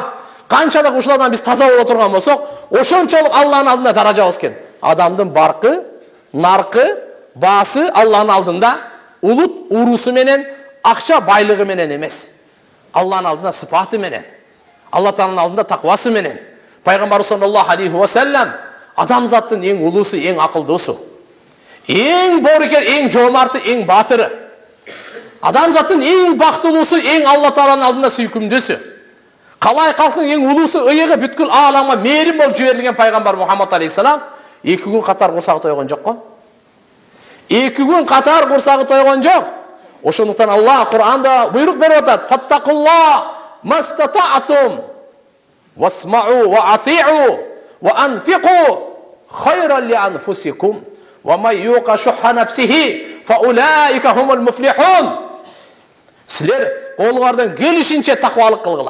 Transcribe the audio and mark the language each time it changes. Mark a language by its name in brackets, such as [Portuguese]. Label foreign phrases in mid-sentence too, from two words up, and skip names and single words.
[Kyrgyz] Канчалык ушулардан биз таза боло турган болсок, ошончолук Алланын алдында даражабыз экен. Адамдын баркы, наркы, баасы Алланын алдында улут уруусу менен, акча байлыгы менен эмес. Алланын алдында сыпаты менен, Алла Тааланын алдында таквасы менен. Пайгамбар [Arabic] صلى الله عليه وسلم [Kyrgyz] адамзаттын эң улуусу, эң акылдуусу, эң боорукер, эң жомарты, эң баатыры. Адамзаттын эң бактылуусу, эң Алла Тааланын алдында сүйкүмдүүсү. Калай калктын эң улуусу, ыйыгы бүткүл ааламга мээрим болуп жиберилген пайгамбар Мухаммад алейхиссалам 2 күн катар курсагы тойгон жок го. 2 күн катар курсагы тойгон жок. Ошондуктан Алла Кур'анда буйрук берип атат: [Arabic] "فاتقوا الله ما استطعتم واسمعوا وأطيعوا وأنفقوا خيرا لأنفسكم ومن يوق شح نفسه فأولئك هم المفلحون." [Kyrgyz] Силер колуңардан келишинче таквалык кылгыла.